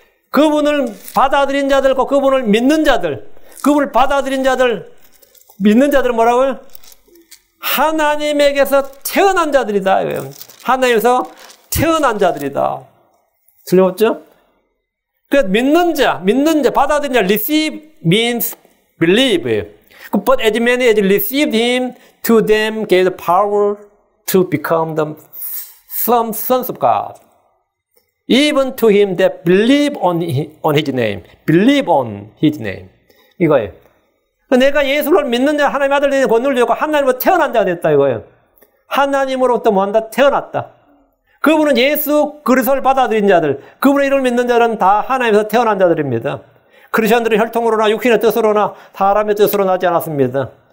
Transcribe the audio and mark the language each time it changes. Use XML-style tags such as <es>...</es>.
<ko>그분을 받아들인 자들과 그분을 믿는 자들, 그분을 받아들인 자들, 믿는 자들은 뭐라고요? 하나님에게서 태어난 자들이다. 하나님에서 태어난 자들이다. 틀림없죠? 그 믿는 자, 받아들인 자,</ko> <en>receive means believe. But as many as received him, to them gave the power to become the sons of God. Even to him that believe on his name. Believe on his name.</en> <ko>이거예요. 내가 예수를 믿는 자, 하나님의 아들 되는 권능을 주고 하나님으로 태어난 자가 됐다 이거예요. 하나님으로부터 뭐한다? 태어났다. 그분은 예수 그리스도를 받아들인 자들, 그분의 이름을 믿는 자는 다 하나님에서 태어난 자들입니다. 크리스천들은 혈통으로나 육신의 뜻으로나 사람의 뜻으로 나지 않았습니다.</ko>